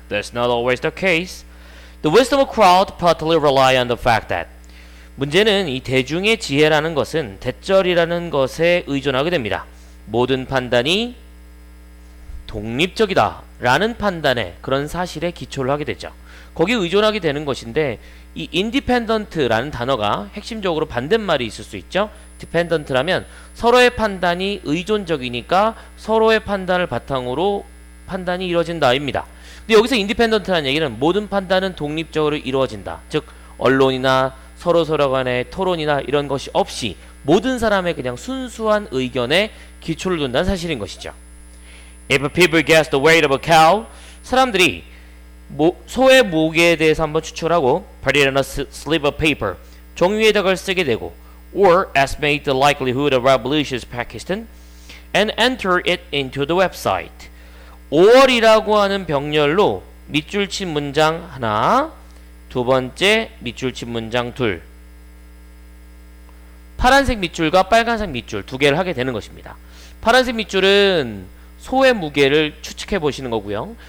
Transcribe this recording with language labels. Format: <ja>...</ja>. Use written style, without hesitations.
<en>That's not always the case. The wisdom of crowd partly rely on the fact that.</en> <ko>문제는 이 대중의 지혜라는 것은 대절이라는 것에 의존하게 됩니다. 모든 판단이 독립적이다 라는 판단에 그런 사실에 기초를 하게 되죠. 거기에 의존하게 되는 것인데 이 independent라는 단어가 핵심적으로 반대말이 있을 수 있죠. dependent라면 서로의 판단이 의존적이니까 서로의 판단을 바탕으로 판단이 이루어진다 입니다. 근데 여기서 independent라는 얘기는 모든 판단은 독립적으로 이루어진다. 즉 언론이나 서로 간의 토론이나 이런 것이 없이 모든 사람의 그냥 순수한 의견에 기초를 둔다는 사실인 것이죠.</ko> <en>If people guess the weight of a cow,</en> <ko>사람들이 소의 무게에 대해서 한번 추측하고</ko> <en>put it on a slip of paper,</en> <ko>종이 위에다가 쓰게 되고</ko> <en>or estimate the likelihood of revolution in Pakistan and enter it into the website.</en> <ko>5월이라고 하는 병렬로 밑줄 친 문장 하나, 두 번째 밑줄 친 문장 둘, 파란색 밑줄과 빨간색 밑줄 두 개를 하게 되는 것입니다. 파란색 밑줄은 소의 무게를 추측해 보시는 거고요.</ko>